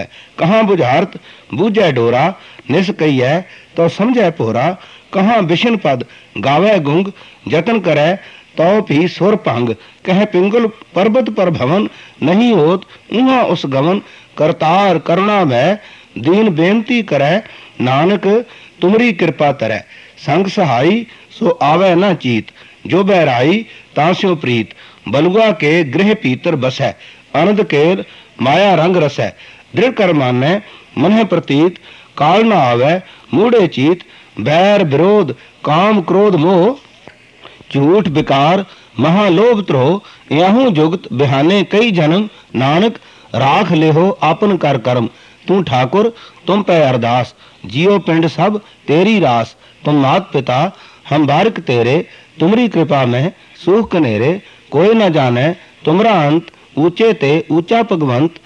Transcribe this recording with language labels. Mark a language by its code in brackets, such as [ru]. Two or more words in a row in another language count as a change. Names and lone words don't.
[bra] कहाँ बुझारत बूझै डोरा, निस कहियै तो समझै पोरा। कहाँ बिशन पद गावै गुंग, जतन करै तो भी सुर भंग। कह पिंगल पर्वत पर भवन, नहीं होत उहाँ उस गवन। करतार करुणा में दीन बेनती करै, नानक तुमरी कृपा तरै। संग सहाई सो आवे न चीत, जो बहराई तांस्यो प्रीत। बलुआ के गृह पीतर बसै, अनंद केल माया रंग रसै। दृढ़ कर मानै मन प्रतीत, काल न आवे मूढ़े चीत। बैर विरोध काम क्रोध मोह, झूठ विकार महालोभ त्रोह। याहू जुगत बिहाने कई जन्म, नानक राख लेहो आपन कर कर्म। तू ठाकुर तुम पे अरदास, जियो पिंड सब तेरी रास। तुम मात पिता हम बारिक तेरे, तुमरी कृपा में सुख कनेरे। कोई न जाने तुमरा अंत, ऊंचे ते ऊंचा भगवंत।